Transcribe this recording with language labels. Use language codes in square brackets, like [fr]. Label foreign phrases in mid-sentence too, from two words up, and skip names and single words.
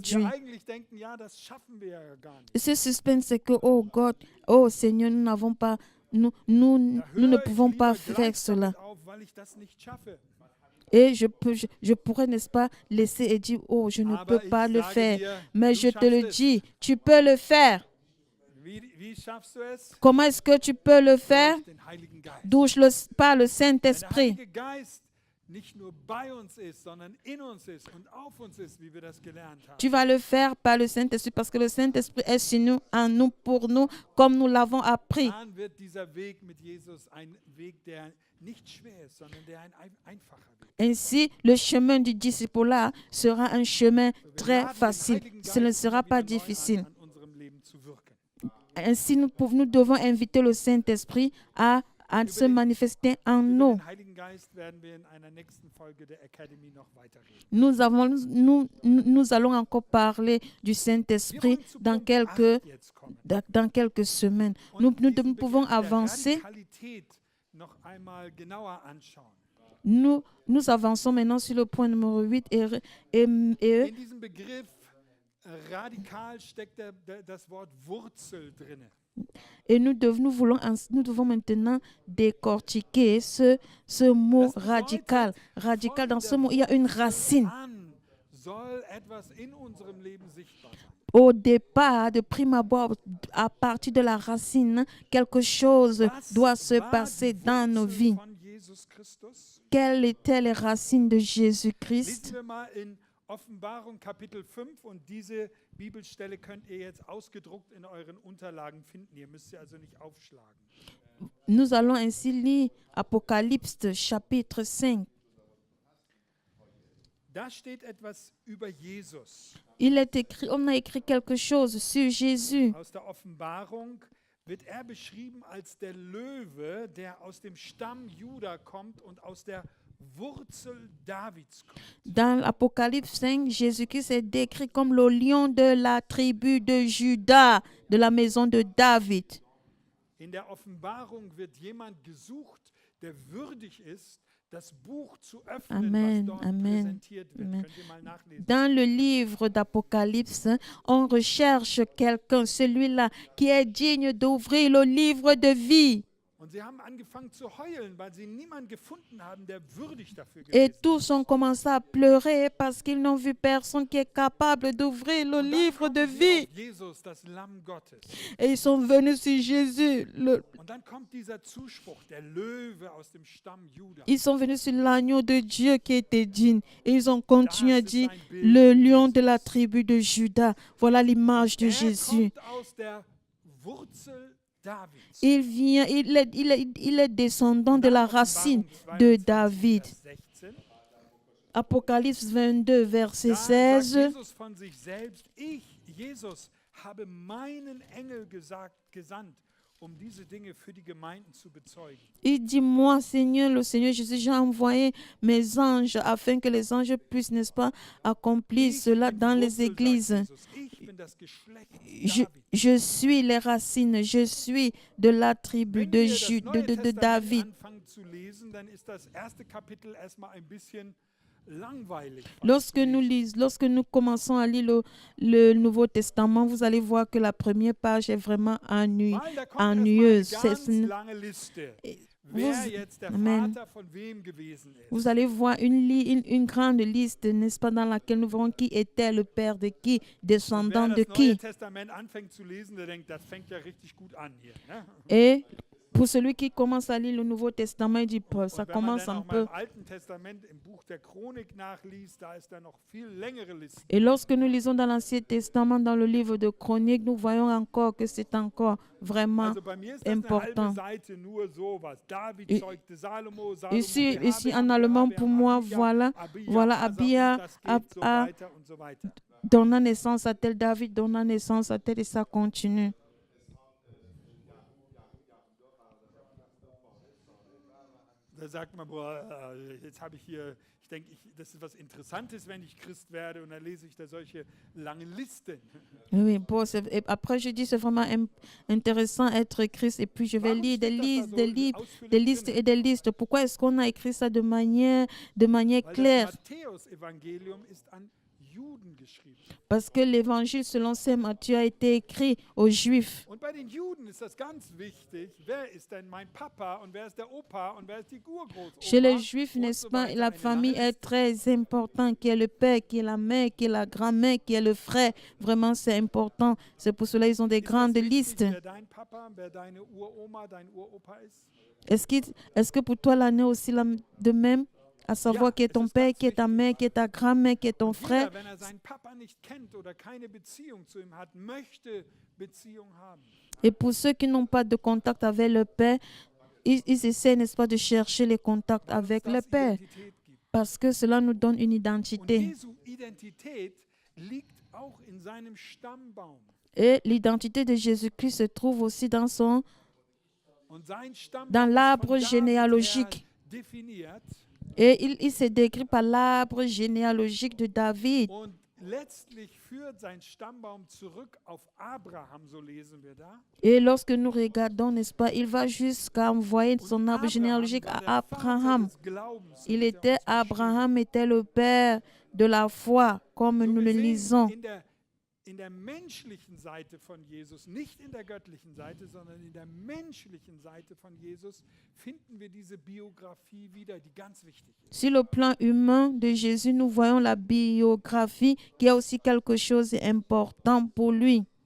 [fr] aujourd'hui. [de] wir eigentlich denken, ja, das schaffen wir ja gar nicht. [fr] Et ce suspense, c'est que, [en] oh God, [fr] oh Seigneur, nous n'avons pas, nous [de] Da [fr] ne [de] höre ich [fr] pouvons pas [de] lieber [fr] faire [de] gleich [fr] cela. [de] damit auf, weil ich das nicht schaffe. [fr] Et je pourrais, n'est-ce pas, laisser et dire, oh, je ne [de] Aber [fr] peux pas [de] ich [fr] le [de] sage [fr] faire. [de] dir, [fr] Mais [de] du [fr] je te le [de] schaffst es. [fr] dis, tu peux le faire. [de] Wie schaffst du es? [fr] Comment est-ce que tu peux le faire? [de] Durch den Heiligen Geist. [fr] Par le [de] Wenn der [fr] Saint-Esprit. [de] Heilige Geist nicht nur bei uns ist, sondern in uns ist und auf uns ist, wie wir das gelernt haben. [fr] Tu vas le faire par le Saint-Esprit parce que le Saint-Esprit est sur nous, en nous, pour nous, comme nous l'avons appris. [de] Dann wird dieser Weg mit Jesus ein Weg, der nicht schwer ist, sondern der ein einfacher Weg. [fr] Ainsi, le chemin du disciple-là sera un chemin très facile. Ce ne sera pas difficile. [de] An unserem Leben zu wirken. [fr] Ainsi, nous devons inviter le Saint-Esprit à se manifester en [de] Über [fr] nous. [de] den Heiligen Geist werden wir in einer nächsten Folge der Academy noch weiterreden. [fr] Nous allons encore parler du [de] Wir [fr] Saint-Esprit [de] wollen zu [fr] dans [de] Punkt 8 jetzt kommen. [fr] dans quelques semaines. [de] Und [fr] Nous [de] diesen [fr] pouvons [de] Begriff der [fr] avancer. [de] Radikalität noch einmal genauer anschauen. [fr] Nous avançons maintenant sur le point numéro 8 [de] In diesem Begriff radikal steckt das Wort Wurzel drin. [fr] et nous devons maintenant décortiquer ce mot radical. Radical, dans ce mot, il y a une racine. [de] An soll etwas in unserem Leben sichtbar sein. [fr] Au départ, de prime abord, à partir de la racine, quelque chose [de] Was [fr] doit se [de] war [fr] passer [de] die [fr] dans nos [de] Wurzel [fr] vies. [de] von Jesus Christus? [fr] Quelles étaient les racines de [de] Lesen [fr] Jésus-Christ? [de] wir mal in Offenbarung Kapitel 5 und diese Bibelstelle könnt ihr jetzt ausgedruckt in euren Unterlagen finden. Ihr müsst sie also nicht aufschlagen. [fr] Nous allons ainsi lire Apocalypse chapitre 5. [de] Da steht etwas über Jesus. [fr] On a écrit quelque chose sur Jésus. [de] Aus der Offenbarung wird er beschrieben als der Löwe, der aus dem Stamm Juda kommt und aus der Wurzel Davids kommt. [fr] Dans l'Apocalypse 5, Jésus-Christ est décrit comme le lion de la tribu de Juda, de la maison de David. [de] In der Offenbarung wird jemand gesucht, der würdig ist, das Buch zu öffnen, Amen, was dort Amen, präsentiert wird. Amen. Könnt ihr mal nachlesen. [fr] Dans le livre d'Apocalypse, on recherche quelqu'un, celui-là, qui est digne d'ouvrir le livre de vie. [de] Und sie haben angefangen zu heulen, weil sie niemanden gefunden haben, der würdig dafür [fr] Et [de] gewesen ist. [fr] tous ont commencé à pleurer parce qu'ils n'ont vu personne qui est capable d'ouvrir le [de] Und dann [fr] livre de [de] kommen sie [fr] vie. [de] auf Jesus, das Lamm Gottes. [fr] Et ils sont venus sur Jésus. [de] Und dann kommt dieser Zuspruch, der Löwe aus dem Stamm Juda. [fr] Ils sont venus sur l'agneau de Dieu qui était digne. Et ils ont continué à [de] Das ist [fr] dire, [de] ein Bild [fr] le [de] von [fr] lion [de] Jesus. [fr] de la tribu de Juda. Voilà l'image de [de] Er [fr] Jésus. [de] kommt aus der Wurzel Davids. [fr] Il est descendant de la racine [de] Offenbarung [fr] de 22, David. [de] Vers 16. [fr] Apocalypse 22, verset [de] Da sagt 16. Jesus von sich selbst, ich, Jesus, habe meinen Engel gesandt, um diese Dinge für die Gemeinden zu bezeugen. [fr] Il dit, moi, Seigneur, le Seigneur Jésus, j'ai envoyé mes anges afin que les anges puissent, n'est-ce pas, accomplir [de] Ich [fr] cela [de] bin [fr] dans [de] die [fr] les [de] Wurzel, sagt [fr] églises. [de] Jesus. Ich bin das Geschlecht [fr] Je, [de] Davids. [fr] je suis les racines, je suis de la tribu [de] Wenn [fr] de, [de] wir das Neue [fr] de [de] Testament [fr] David. [de] anfangen zu lesen, dann ist das erste Kapitel erstmal ein bisschen langweilig. fast [fr] Lorsque [de] zu [fr] nous [de] lesen. [fr] lorsque nous commençons à lire le Nouveau Testament, vous allez voir que la première page est vraiment [de] Weil da kommt erstmal eine [fr] ennuyeuse. [de] ganz lange Liste, wer [fr] vous- [de] jetzt der Amen. Vater von wem gewesen ist. [fr] Vous allez voir une grande liste, n'est-ce pas, dans laquelle nous verrons qui était le père de qui, descendant [de] Wer [fr] de [de] das Neue [fr] qui. [de] Testament anfängt zu lesen, der denkt, das fängt ja richtig gut an hier. Ne? [fr] Et pour celui qui commence à lire le Nouveau Testament, il dit, ça [de] Und wenn man [fr] commence [de] dann [fr] un [de] auch mal [fr] peu. [de] im Alten Testament im Buch der Chronik nachliest, da ist da noch viel längere Liste. [fr] Et lorsque nous lisons dans l'Ancien Testament, dans le livre de Chroniques, nous voyons encore que c'est encore vraiment [de] Also bei mir ist das eine [fr] important. [de] halbe Seite nur sowas. David [fr] Et- [de] zeugte Salomo, Salomo [fr] Ici en [de] Rehabeam, [fr] allemand, [de] Rehabeam, [fr] pour moi, [de] Abia, [fr] voilà [de] Asa, [fr] Abia, [de] und das geht so [fr] a [de] weiter und so weiter. [fr] donnant naissance à tel, David donnant naissance à tel, et ça continue. [de] Da sagt man, boah, jetzt habe ich hier, ich denke, das ist was Interessantes, wenn ich Christ werde, und dann lese ich da solche langen Listen. [fr] Oui, bon, et après je dis c'est vraiment intéressant être Christ et puis je vais [de] Warum [fr] lire des [de] steht das da [fr] listes, [de] so [fr] des livres, [de] ausführlich [fr] des listes [de] drin? [fr] et des listes. Pourquoi est-ce qu'on a écrit ça de manière [de] Weil [fr] claire? [de] das Matthäus-Evangelium ist an Juden geschrieben. [fr] Parce que l'évangile selon saint Matthieu a été écrit aux Juifs. [de] Und bei bei den Juden ist das ganz wichtig. Wer ist denn mein Papa und wer ist der Opa und wer ist die Urgroßoma? [fr] Chez les Juifs, [de] und [fr] n'est-ce [de] so [fr] pas, [de] weiter. [fr] la [de] Eine [fr] famille [de] lange [fr] est très importante, qui est le père, qui est la mère, qui est la grand-mère, qui est le frère. Vraiment, c'est important. C'est pour cela qu'ils ont des [de] Ist das [fr] grandes [de] wichtig, [fr] listes. [de] wer dein Papa, wer deine Uroma, dein Uropa ist? [fr] Est-ce que pour toi, l'année aussi de même, à savoir qui est ton père, qui est ta mère, qui est ta grand-mère, qui est ton frère? [de] Jeder, wenn seinen Papa nicht kennt oder keine Beziehung zu ihm hat, möchte Beziehung haben. [fr] Et pour ceux qui n'ont pas de contact avec le père, ils essaient, n'est-ce pas, de chercher les contacts avec le [de] Das [fr] père, [de] Identität gibt. [fr] parce que cela nous donne une [de] Und [fr] identité. [de] Jesu Identität liegt auch in seinem Stammbaum. [fr] Et l'identité de Jésus-Christ se trouve aussi dans [de] Und sein Stammbaum [fr] dans [de] ist [fr] l'arbre [de] von David [fr] généalogique. [de] her definiert. [fr] Et il se décrit par l'arbre généalogique de David. [de] Und letztlich führt sein Stammbaum zurück auf Abraham, so lesen wir da. [fr] Et lorsque nous regardons, n'est-ce pas, il va jusqu'à envoyer [de] Und [fr] son arbre généalogique [de] war [fr] à [de] der Vater [fr] Abraham. [de] des Glaubens, so [fr] Il [de] wird er [fr] était, [de] uns beschrieben. [fr] Abraham était le père de la foi, comme [de] So [fr] nous le [de] gesehen, [fr] lisons. [de] in der menschlichen Seite von Jesus, nicht in der göttlichen Seite, sondern in der menschlichen Seite von Jesus, finden wir diese Biografie wieder, die ganz wichtig ist. [fr] Sur le plan humain de Jésus, nous voyons la biographie qui est aussi quelque chose d'important pour lui.